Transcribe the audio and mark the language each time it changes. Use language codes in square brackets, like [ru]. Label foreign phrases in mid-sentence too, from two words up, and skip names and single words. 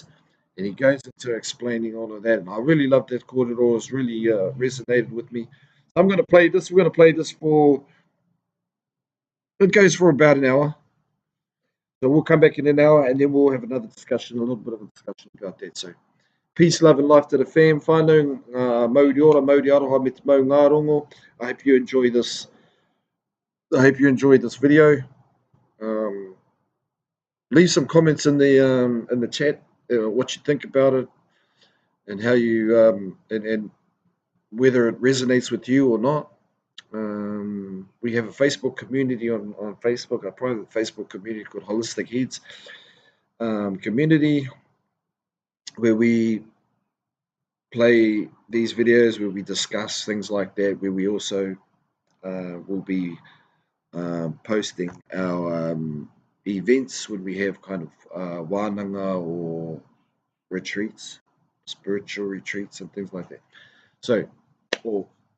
[en] And he goes into explaining all of that. And I really love that corridor. It's really resonated with me. I'm going to play this. We're going to play this it goes for about an hour. So we'll come back in an hour, and then we'll have another discussion, a little bit of a discussion about that. So peace, love, and life to the fam. [mi] Whānau, mauri ora, mauri aroha me te mau ngā rongo. [en] I hope you enjoy this. I hope you enjoyed this video. Um, Leave some comments in the chat, what you think about it, and how you and whether it resonates with you or not. We have a Facebook community on Facebook, a private Facebook community called Holistic Heads community, where we play these videos, where we discuss things like that, where we also will be posting our events when we have kind of wānanga or retreats, spiritual retreats and things like that.